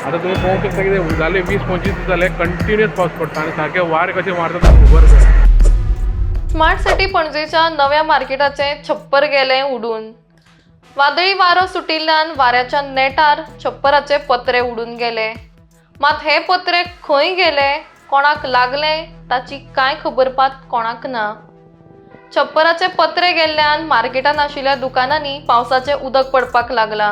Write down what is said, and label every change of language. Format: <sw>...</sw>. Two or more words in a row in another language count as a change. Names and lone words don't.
<mr>आता तुम्ही पाहू शकता की ते झाले 20-25 दिवस झाले कंटिन्युअस पाऊस पडतो आणि सारखे वारे कसे मारतात खबर नाही.</mr> <kok>स्मार्ट सिटी पणजेच्या नव्या मार्केटाचे छप्पर गेले उडून. वादळी वारो सुटिल्ल्यान वाऱ्याच्या नेटार छप्पराचे पत्रे उडून गेले. मात हे पत्रे खंय गेले, कोणाक लागले ताची कांय खबरपात कोणाक ना. छप्पराचे पत्रे गेल्ल्यान मार्केटान आशिल्ल्या दुकानांनी पावसाचे उदक पडपाक लागला.</kok>